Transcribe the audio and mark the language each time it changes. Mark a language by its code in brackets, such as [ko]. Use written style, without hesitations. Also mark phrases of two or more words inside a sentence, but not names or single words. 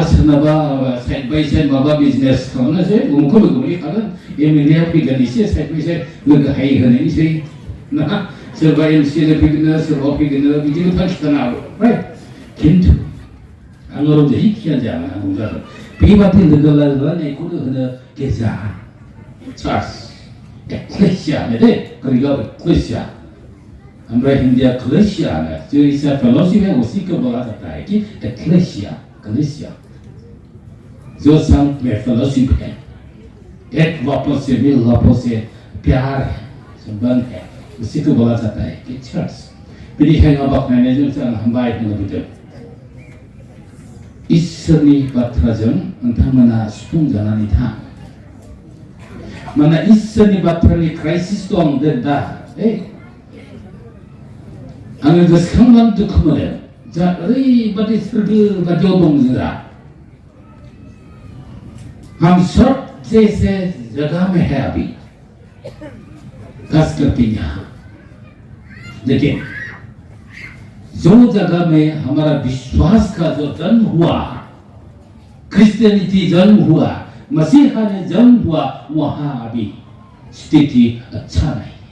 [brx] सोरनाबा [en] side by side [brx] माबा बिजनेस खालामनोसै उमुखौ लोगो मोनहैखागोन MLA आ फैगोन एसे [en] side by side [brx] लोगो हाय होनायनिसै ना सोरबा MCA फैगोन सोरबा फैगोन बिदिनो थांखि थानो हागौ राइट खिन्थु आङो जेखिया जाया रंजादों बेबादि लोगो लालायनायखौनो होनो गेजा चार्च एक्लेसिया होनो दे ग्रिकआव एक्लेसिया ओमफ्राय हिन्दीया क्लेसिया होनो [hi] जो इसा फेल'शिप है उसी को बोला जाता है कि एक्लेसिया क्लेसिया जो संघ में फेलोशिप है एक वापस से मिल वापस से प्यार है संबंध है उसी को बोला जाता है कि चर्च [brx] बेनिखायनो बाख्नायनायजों जों हामबाय होनो लुबैदों इसोरनि बाथ्राजों नोंथांमोना सुफुं जानानै थां मानोना इसोरनि बाथ्रानि क्राइसिस दं दा आङो गोसोखांनानै दुखु मोनो जा ओरैबादि सोरगो बादियाव दं जोंहा [hi] हम सब जैसे जगह में है अभी खास करके यहाँ लेकिन जो जगह में हमारा विश्वास का जो जन्म हुआ क्रिश्चियनिटी जन्म हुआ मसीहा ने जन्म हुआ वहां अभी स्थिति अच्छा नहीं